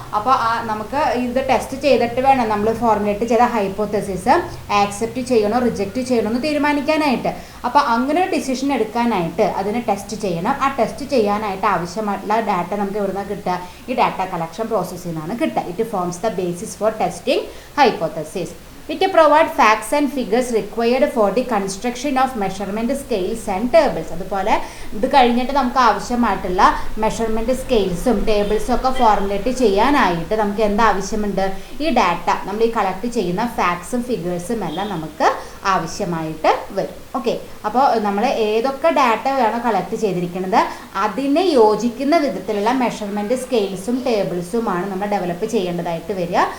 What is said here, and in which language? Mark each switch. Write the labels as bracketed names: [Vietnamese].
[Malayalam] അപ്പോൾ നമുക്ക് ഇത് ടെസ്റ്റ് ചെയ്തിട്ട് വേണം നമ്മൾ ഫോർമുലേറ്റ് ചെയ്ത ഹൈപ്പോത്തസിസ് ആക്സെപ്റ്റ് ചെയ്യണോ റിജക്റ്റ് ചെയ്യണോ എന്ന് തീരുമാനിക്കാനായിട്ട്. അപ്പോൾ അങ്ങനെ ഒരു ഡിസിഷൻ എടുക്കാനായിട്ട് അതിനെ ടെസ്റ്റ് ചെയ്യണം. ആ ടെസ്റ്റ് ചെയ്യാനായിട്ട് ആവശ്യമായിട്ടുള്ള ഡാറ്റ നമുക്ക് എവിടുന്നാണ് കിട്ടുക? ഈ ഡാറ്റ കളക്ഷൻ പ്രോസസ്സിൽ നിന്നാണ് കിട്ടുക. [English] It forms the basis for testing hypothesis. It provides facts and figures required for the construction of measurement scales and tables. [Malayalam] അതുപോലെ ഇത് കഴിഞ്ഞിട്ട് നമുക്ക് ആവശ്യമായിട്ടുള്ള മെഷർമെൻറ്റ് സ്കെയിൽസും ടേബിൾസും ഒക്കെ ഫോർമുലേറ്റ് ചെയ്യാനായിട്ട് നമുക്ക് എന്താ ആവശ്യമുണ്ട്? ഈ ഡാറ്റ നമ്മൾ ഈ കളക്ട് ചെയ്യുന്ന ഫാക്ട്സും ഫിഗേഴ്സും എല്ലാം നമുക്ക് ആവശ്യമായിട്ട് വരും. ഓക്കെ, അപ്പോൾ നമ്മൾ ഏതൊക്കെ ഡാറ്റ വേണോ കളക്ട് ചെയ്തിരിക്കുന്നത് അതിനെ യോജിക്കുന്ന വിധത്തിലുള്ള മെഷർമെൻറ്റ് സ്കെയിൽസും ടേബിൾസുമാണ് നമ്മൾ ഡെവലപ്പ് ചെയ്യേണ്ടതായിട്ട് വരിക.